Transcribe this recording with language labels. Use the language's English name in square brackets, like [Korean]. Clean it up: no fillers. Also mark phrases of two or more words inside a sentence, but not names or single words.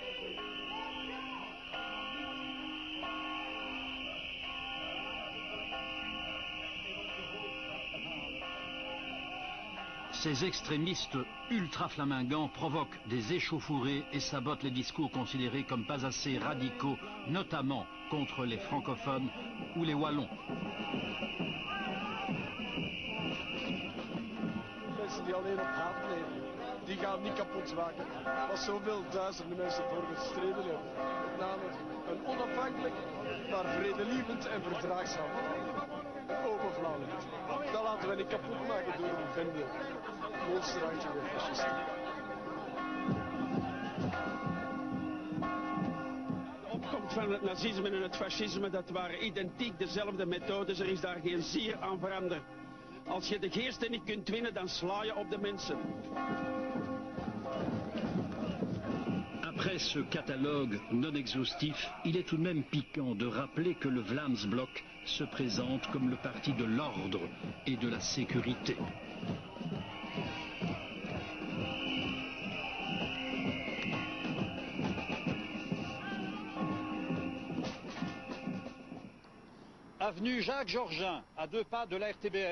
[French] Ces extrémistes ultra-flamingants provoquent des échauffourées et sabotent les discours considérés comme pas assez radicaux, notamment contre les francophones ou les wallons. [Dutch] Mensen die alleen op haat leven, die gaan niet kapot maken. Als zoveel duizenden mensen voor gestreden hebben. Met name een onafhankelijk, maar vredelievend en verdraagzaam open Vlaanderen. Dat laten we niet kapot maken door een bende monsterachtige fascisten. De opkomst van het nazisme en het fascisme, dat waren identiek dezelfde methodes. Er is daar geen zier aan veranderd. Als je de geesten niet kunt winnen, dan sla je op de mensen. [French] Après ce catalogue non exhaustif, il est tout de même piquant de rappeler que le Vlaamsblok se présente comme le parti de l'ordre et de la sécurité. Avenue Jacques Georgin, à 2 pas de la RTBF.